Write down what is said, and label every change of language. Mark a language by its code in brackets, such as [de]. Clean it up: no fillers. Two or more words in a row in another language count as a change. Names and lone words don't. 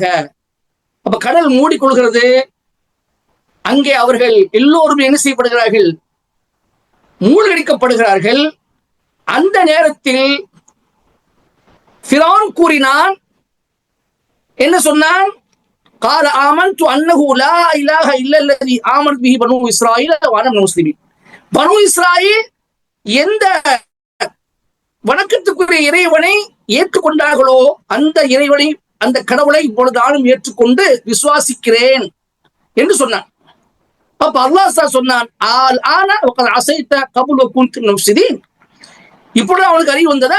[ta] அப்ப கடல் மூடிக்கொள்கிறது. அங்கே அவர்கள் எல்லோரும் என்ன செய்யப்படுகிறார்கள்? மூழ்கடிக்கப்படுகிறார்கள். அந்த நேரத்தில் ஃபிரௌன் கூறினான், என்ன சொன்னான்? [ar] قال آمنت أنه لا إله إلا الذي آمنت به بنو إسرائيل وأنا من المسلمين. [ta] பனு இஸ்ராயீல் எந்த வணக்கத்துக்குரிய இறைவனை ஏற்றுக்கொண்டார்களோ அந்த இறைவனை, அந்த கடவுளை இப்பொழுது நானும் ஏற்றுக்கொண்டு விசுவாசிக்கிறேன் என்று சொன்னான். அப்ப அல்லாஹ் சொன்னான், இப்பொழுது அவனுக்கு அறிவு வந்ததா?